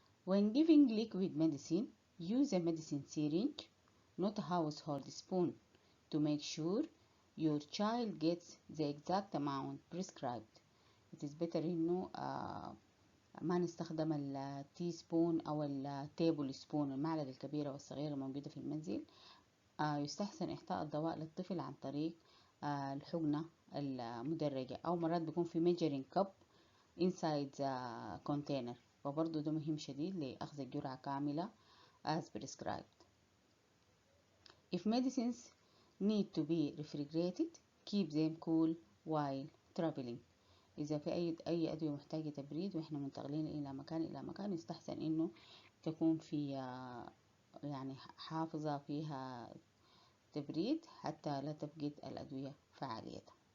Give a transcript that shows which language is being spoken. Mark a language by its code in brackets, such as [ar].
[en] When giving liquid medicine, use a medicine syringe, not a household spoon, to make sure your child gets the exact amount prescribed. It is better [ar] إنه ما نستخدم التي سبون أو التيبل سبون، المعلقة الكبيرة والصغيرة الموجودة في المنزل. يستحسن إعطاء الدواء للطفل عن طريق الحقنة المدرجة، أو مرات بيكون في [en] measuring cup inside the container، [ar] وبرضو ده مهم شديد لأخذ الجرعة كاملة [en] as prescribed. If medicines need to be refrigerated, keep them cool while traveling. [ar] إذا في أي أدوية محتاجة تبريد وإحنا منتقلين إلى مكان يستحسن إنه تكون في يعني حافظة فيها تبريد حتى لا تفقد الأدوية فعاليتها.